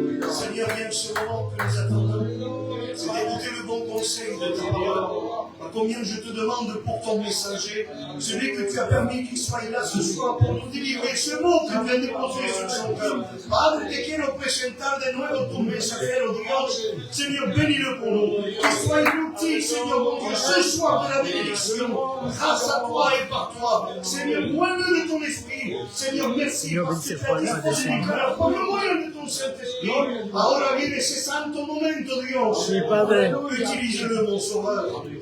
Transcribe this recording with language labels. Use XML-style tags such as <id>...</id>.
<fr>Seigneur, viens ce moment que nous attendons. C'est d'écouter le bon conseil de Dieu. Combien je te demande pour ton messager, celui que tu as permis qu'il soit là ce soir pour nous délivrer ce mot que tu as déposé sur son cœur.</fr> <es>Padre, te quiero presentar de nuevo tu mensajero, Dios.</es> <fr>Seigneur, bénis-le pour nous. Qu'il soit inutile, Seigneur, mon Dieu, ce soir de la bénédiction. Grâce à toi et par toi. Seigneur, bois-le de ton esprit. Seigneur, merci parce que tu as disposé du cœur por le moyen de ton Saint-Esprit.</fr> <es>Ahora viene ese santo momento, Dios.</es> <fr>Utilise-le, mon sauveur.</fr>